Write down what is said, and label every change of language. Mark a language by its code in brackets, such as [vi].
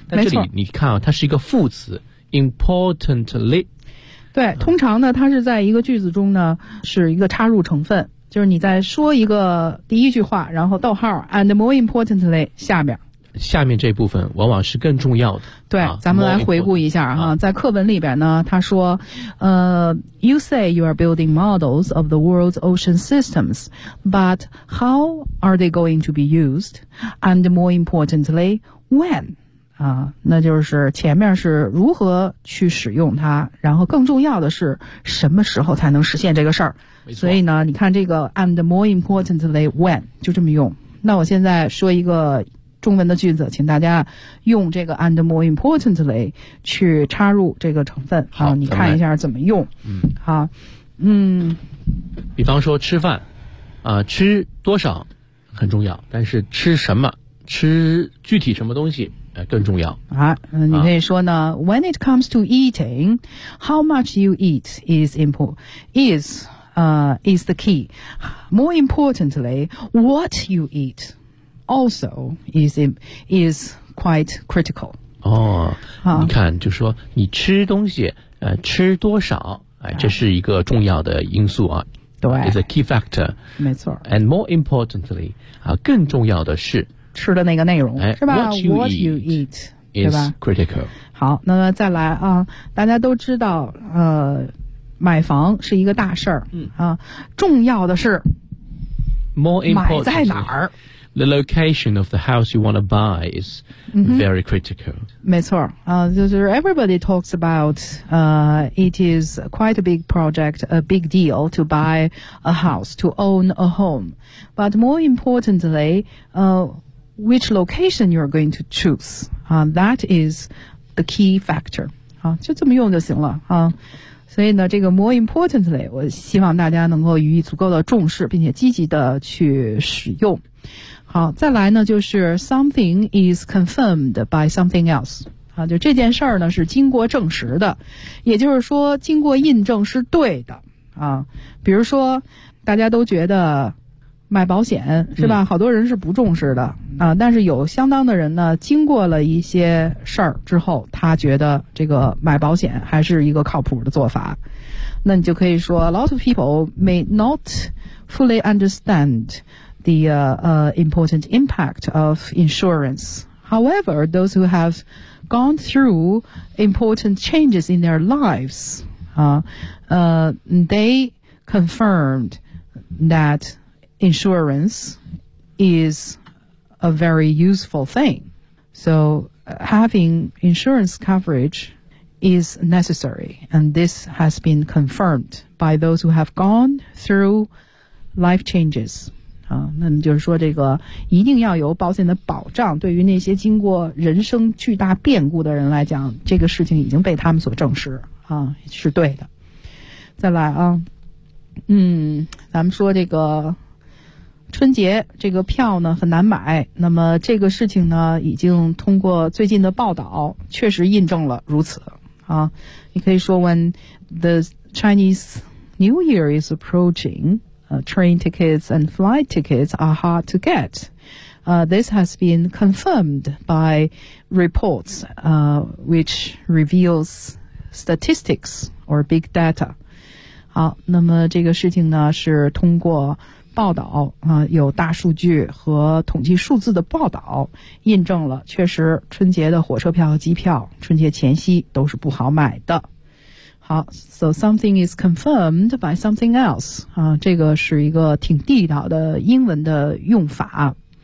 [zh] 但这里你看啊，它是一个副词 importantly。对，通常呢，它是在一个句子中呢，是一个插入成分，就是你在说一个第一句话，然后逗号 [en] and more importantly [zh] 下面。下面这部分往往是更重要的。对，啊，咱们来回顾一下哈，在课文里边呢，他说， [en] You say you are building models of the world's ocean systems, but how are they going to be used? And more importantly, when? [zh] 啊，那就是前面是如何去使用它，然后更重要的是什么时候才能实现这个事儿。所以呢，你看这个 [en] and more importantly, when [zh] 就这么用。那我现在说一个中文的句子，请大家用这个 [en] and more importantly [zh] 去插入这个成分。好，你看一下怎么用。嗯，好，嗯，比方说吃饭，吃多少很重要，但是吃什么，吃具体什么东西，更重要。啊，你可以说呢， [en] When it comes to eating, how much you eat is is the key. More importantly, what you eat. Also is quite critical. [zh] 哦，你看，就是说你吃东西，吃多少，哎，这是一个重要的因素啊。对 [en] ，is a key factor. [zh] 没错。 [en] And more importantly, [zh] 啊，更重要的是吃的那个内容，哎，是吧 [en] ？What you eat is critical. [zh] 好，那么再来啊，大家都知道，买房是一个大事儿，嗯啊，重要的是 [en] more important [zh] 买在哪儿。 [en] The location of the house you want to buy is very critical. [zh] 没错，就是 [en] everybody talks about, it is quite a big project, a big deal to buy a house, to own a home. But more importantly, which location you're going to choose, that is the key factor. [zh] 就这么用就行了，所以呢，这个 [en] more importantly, [zh] 我希望大家能够予以足够的重视，并且积极的去使用。好，再来呢，就是 [en] something is confirmed by something else。 [zh] 啊，就这件事儿呢是经过证实的，也就是说经过印证是对的。啊，比如说大家都觉得买保险是吧，好多人是不重视的。啊，但是有相当的人呢，经过了一些事儿之后，他觉得这个买保险还是一个靠谱的做法。那你就可以说 [en] ,lot of people may not fully understand,the important impact of insurance. However, those who have gone through important changes in their lives, they confirmed that insurance is a very useful thing. So having insurance coverage is necessary, and this has been confirmed by those who have gone through life changes. [zh] 那么就是说这个一定要有保险的保障，对于那些经过人生巨大变故的人来讲，这个事情已经被他们所证实啊，是对的。再来啊，嗯，咱们说这个春节这个票呢很难买，那么这个事情呢已经通过最近的报道确实印证了如此啊。你可以说 [en] when the Chinese New Year is approachingtrain tickets and flight tickets are hard to get. This has been confirmed by reports, which reveals statistics or big data. [zh] 好，那么这个事情呢是通过报道，有大数据和统计数字的报道印证了，确实春节的火车票和机票春节前夕都是不好买的。好 , [en] so something is confirmed by something else, [zh] 啊，这个是一个挺地道的英文的用法。